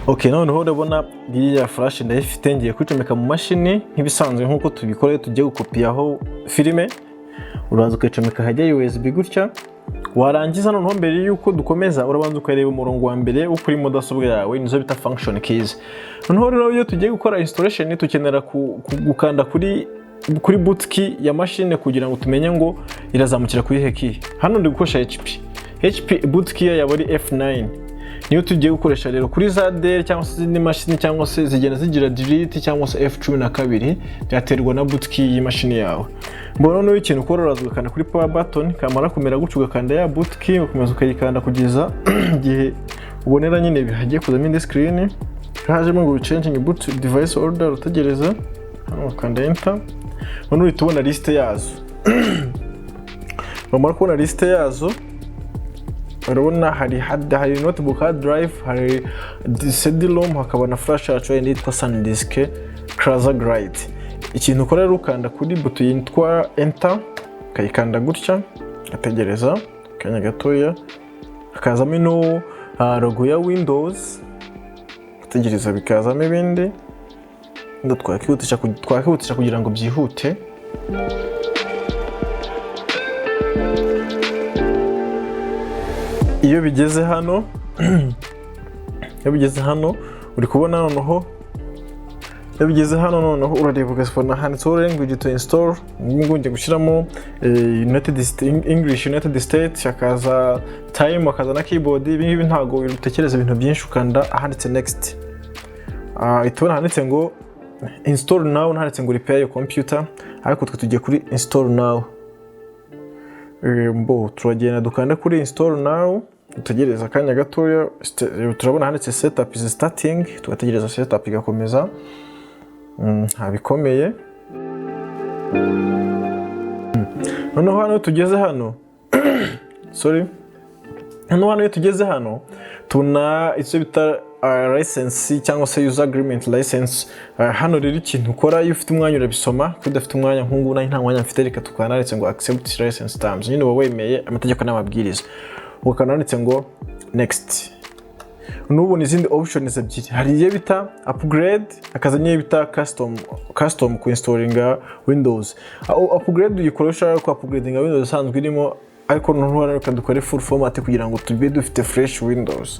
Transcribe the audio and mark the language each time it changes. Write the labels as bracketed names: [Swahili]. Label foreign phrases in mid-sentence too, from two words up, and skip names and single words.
[Kinyarwanda] Okay, noneho urabona iyi flash ndayifite, ngiye kwicomeka mu mashini nk'ibisanzwe nkuko tubikora. Tugiye gukopiyaho filime, uraza ukayicomeka hajya USB gutya. Warangiza noneho mbere yuko dukomeza urabanza ukareba umurongo wa mbere wo kuri mudasobwa yawe, nizo bita [English] function keys. [Kinyarwanda] Noneho rero iyo tugiye gukora installation tukenera gukanda kuri [English] boot key [Kinyarwanda] ya machine kugira ngo tumenye ngo irazamukira kuri he key. Hano ndi gukoresha HP [English] boot key [Kinyarwanda] yaba ari F9, niyo tugiye gukoresha rero kuri za Dell cyangwa se izindi machine cyangwa se zigenda zigira delete cyangwa se F12, byaterwa na [English] boot key [Kinyarwanda] y'imashini yawe. Mbona no ikintu ukora uraza ugakanda kuri [English] power button, [Kinyarwanda] kamara kumera gutyo ugakanda ya [English] boot key, [Kinyarwanda] ukomeza ukayikanda kugeza igihe ubonera nyine bihagiye kuzamo indi screen hajemo ngo [English] changing boot device order. [Kinyarwanda] Utegereza hano ukanda enter. Hano uhita ubona liste yazo. Bamara kubona liste yazo, urabona hari notebook hard drive, hari CD-ROM, hakaba na flash yacu yitwa SanDisk Craza Gride. Ikintu ukora rero ukanda kuri buto yitwa enter, kayikanda gutya, ategereza kanya gatoya, hakazamo ino logo ya Windows, ategereza bikazamo ibindi. Twakihutisha kugira ngo byihute. Iyo bigeze hano uri kubona noneho, iyo bigeze hano noneho urareba ugasubona handitseho [English] language to install. [Kinyarwanda] Ngo ngiye gushyiramo English United States, hakaza time, hakaza na keyboard. Ibi ngibi ntago utekereza ibintu byinshi, ukanda ahanditse next. Itubona handitse ngo [English] install now, [Kinyarwanda] handitse ngo [English] repair your computer, [Kinyarwanda] ariko twe tugiye kuri [English] install now. [Kinyarwanda] Turagenda dukanda kuri [English] install now, [Kinyarwanda] utegereza akanya gatoya. Turabona handitse [English] setup is starting, [Kinyarwanda] tugategereza setup igakomeza. Bikomeye. Noneho hano tugeze hano hano iyo tugeze hano tuna icyo bita license cyangwa se [English] user agreement license. [Kinyarwanda] Hano rero ikintu ukora iyo ufite umwanya urabisoma, udafite umwanya nk'ubu nta mwanya mfite, reka tukananditse ngo [English] accept license terms, [Kinyarwanda] nyine uba wemeye amategeko n'amabwiriza. Ukananditse ngo next. n'ubu izindi options ebyiri, hari iyo bita upgrade, akaza n'iyo bita custom ku installinga Windows. Upgrade uyikoresha ku upgradinga Windows isanzwe irimo, ariko noneho reka dukore [English] full format [Kinyarwanda] kugira ngo tube dufite fresh Windows.